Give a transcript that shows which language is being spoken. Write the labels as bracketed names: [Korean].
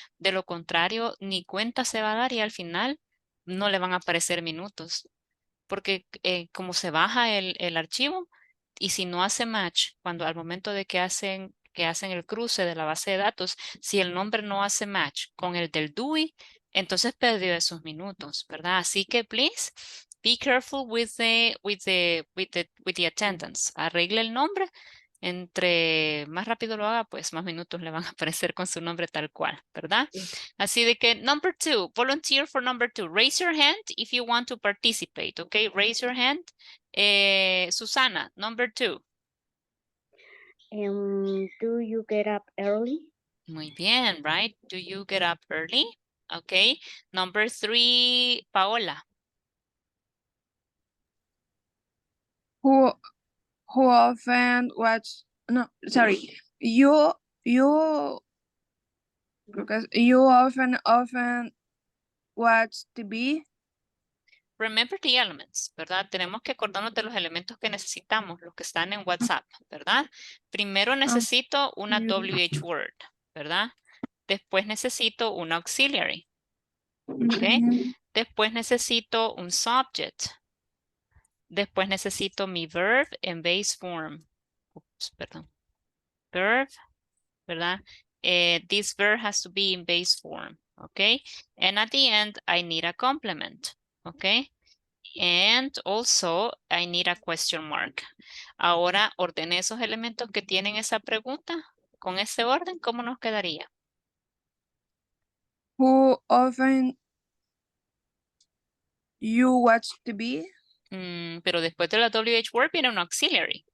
[Spanish] De lo contrario, ni cuenta se va a dar y al final no le van a aparecer minutos. Porque como se baja el archivo y si no hace match, cuando al momento de que hacen el cruce de la base de datos, si el nombre no hace match con el del DUI, entonces perdió esos minutos, ¿verdad? Así que [English] please be careful with the attendance. [Spanish] Arregle el nombre. Entre más rápido lo haga, pues más minutos le van a aparecer con su nombre tal cual, ¿verdad? Así de que [English] number 2, volunteer for number 2. Raise your hand if you want to participate, okay? Raise your hand. Susana, number 2. Do you get up early? [Spanish] Muy bien, [English] right? Do you get up early? Okay. Number 3, Paola. Who often watch? No, sorry. You because you often watch TV. Remember the elements, [Spanish] ¿verdad? Tenemos que acordarnos de los elementos que necesitamos, los que están en WhatsApp, ¿verdad? Primero necesito una WH word, ¿verdad? Después necesito un auxiliary, ¿ok? Después necesito un subject. Después necesito mi verb en base form. Oops, perdón. Verb, ¿verdad? [English] This verb has to be in base form, ¿ok? And at the end, I need a complement, ¿ok? And also, I need a question mark. [Spanish] Ahora, ordene esos elementos que tienen esa pregunta. Con ese orden, ¿cómo nos quedaría? [English] Who often you watch TV? [Spanish] Pero después de la WH word viene un auxiliary.